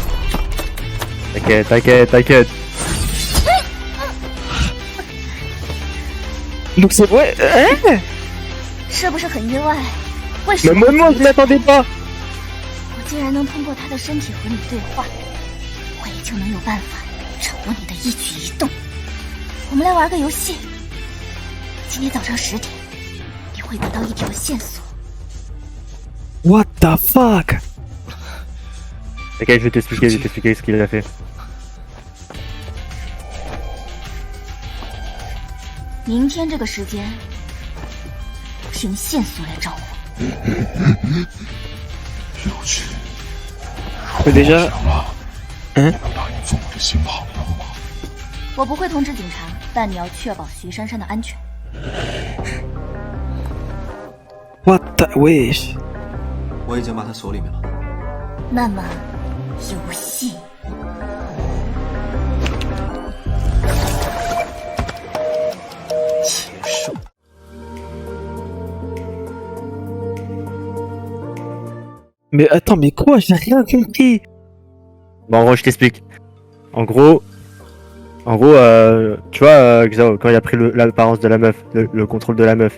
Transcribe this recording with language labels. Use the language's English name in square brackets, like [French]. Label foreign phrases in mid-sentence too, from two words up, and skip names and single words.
[French] T'inquiète. Donc c'est vrai. Hein? [Chinese] 是不是很意外？为 [French] Mais [Chinese] 什么 [French] moi je m'attendais pas. [Chinese] 我竟然能通过他的身体和你对话？我也就能有办法掌握你的一举一动。我们来玩个游戏。今天早上10点，你会得到一条线索。 [English] What the fuck? [French] Ok, je vais t'expliquer ce qu'il a fait. [Chinese] 明天这个时间，凭线索来找我。有趣。 [French] Mais déjà. Hein? [Chinese] 答应做我的新朋友吗？我不会通知警察，但你要确保徐珊珊的安全。 [English] What the wish? [Chinese] 我已经把他锁里面了。那么，游戏结束。 [French] Mais attends, mais quoi? J'ai rien compris. Bon, en gros, je t'explique. En gros, tu vois, Xiao, quand il a pris l'apparence de la meuf, le contrôle de la meuf.